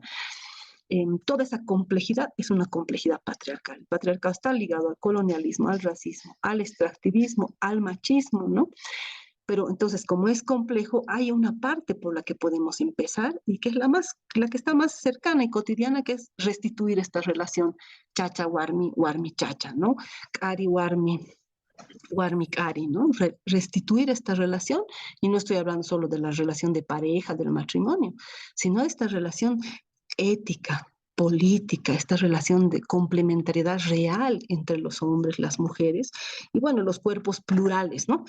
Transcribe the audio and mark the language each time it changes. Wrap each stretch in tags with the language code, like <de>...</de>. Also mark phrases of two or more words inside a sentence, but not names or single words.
<es>Toda esa complejidad es una complejidad patriarcal. El patriarcado está ligado al colonialismo, al racismo, al extractivismo, al machismo, ¿no? Pero entonces, como es complejo, hay una parte por la que podemos empezar y que es la que está más cercana y cotidiana, que es restituir esta relación</es> <ay>chacha warmi, warmi chacha,</ay> <es>¿no?</es> <qu>Kari warmi, warmi kari,</qu> <es>¿no? Restituir esta relación, y no estoy hablando solo de la relación de pareja, del matrimonio, sino de esta relación ética, política, esta relación de complementariedad real entre los hombres, las mujeres y bueno, los cuerpos plurales, ¿no?</es>